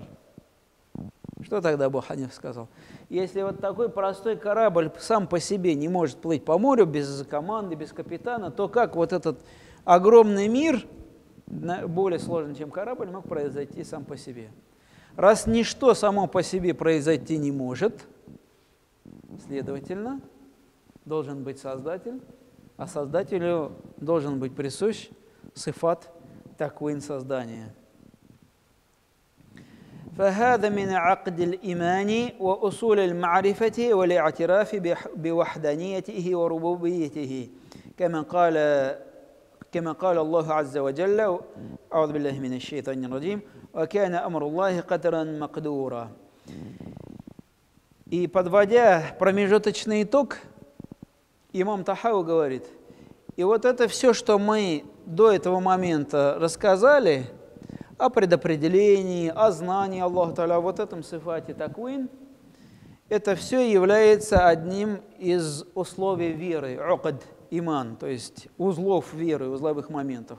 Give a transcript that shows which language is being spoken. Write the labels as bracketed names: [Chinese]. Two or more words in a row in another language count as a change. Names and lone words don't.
[Russian] Что тогда Абу Ханиф сказал? Если вот такой простой корабль сам по себе не может плыть по морю без команды, без капитана, то как вот этот огромный мир, более сложный, чем корабль, мог произойти сам по себе? Раз ничто само по себе произойти не может, следовательно, должен быть Создатель, а Создателю должен быть присущ сифат таквин создания. [Arabic] فهذا من عقد الإيمان وأصول المعرفة والاعتراف بوحدانيته وربوبيته كما قال الله عز وجل أعوذ بالله من الشيطان الرجيم وكان أمر الله قدرا مقدورا. [Russian] И подводя промежуточный итог, имам Тахауи говорит, и вот это все, что мы до этого момента рассказали, о предопределении, о знании Аллаха Та'аля, вот этом сифате таквин, это все является одним из условий веры, уqad, иман, то есть узлов веры, узловых моментов.